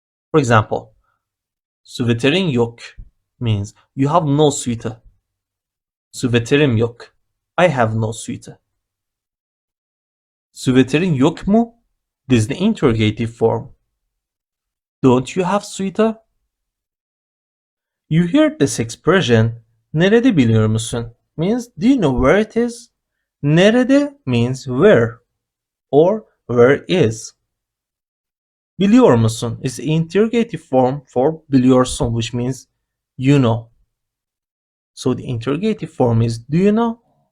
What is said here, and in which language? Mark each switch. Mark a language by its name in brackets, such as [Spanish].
[English] For example, [Turkish] süveterin yok [English] means you have no sweater. [Turkish] Süveterim yok. [English] I have no sweater. [Turkish] Süveterin yok mu? [English] This is the interrogative form. Don't you have sweater? You hear this expression, [Turkish] nerede biliyor musun? [English] Means do you know where it is? Nerede means where or where is. [Turkish] Biliyor musun [English] is the interrogative form for biliyorsun, which means you know. So the interrogative form is do you know?